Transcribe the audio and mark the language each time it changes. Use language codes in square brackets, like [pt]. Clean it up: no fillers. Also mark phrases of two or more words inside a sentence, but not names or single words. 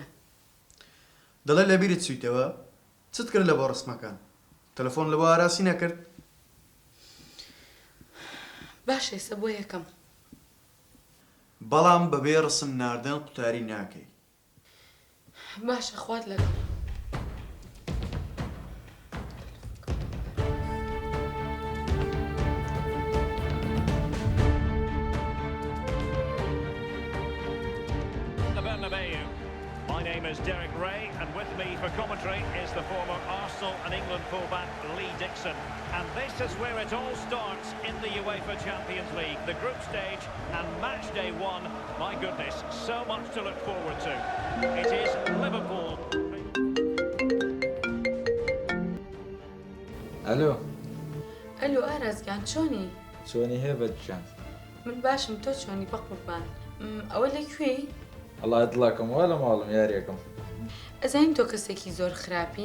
[ckb] دەڵێ لە بیرت چوویتەوە چت کرد لە بۆ ڕسمەکان تەلەفۆن لە بۆ ئاراسی نەکرد. باش ئێستا بۆ یەکەم بەڵام بەبێ ڕسم ناردن قوتاری ناکەی. باشە خوات لەگەڵ. [en] My name is Derek Ray, and with me for commentary is the former Arsenal and England fullback Lee Dixon. And this is where it all starts in the UEFA Champions League, the group stage and match day one. My goodness, so much to look forward to. It is Liverpool. [ckb] ئەلو ئارازگان چۆنی؟ چۆنی هەیە بەجان؟ من باشم تۆ چۆنی بە قوربان؟ ئەوە لەکوێی؟ ئەڵا دڵاکەم وا لە ماڵم یاریەکەم. ئەزانین تۆ کەسێکی زۆر خراپی؟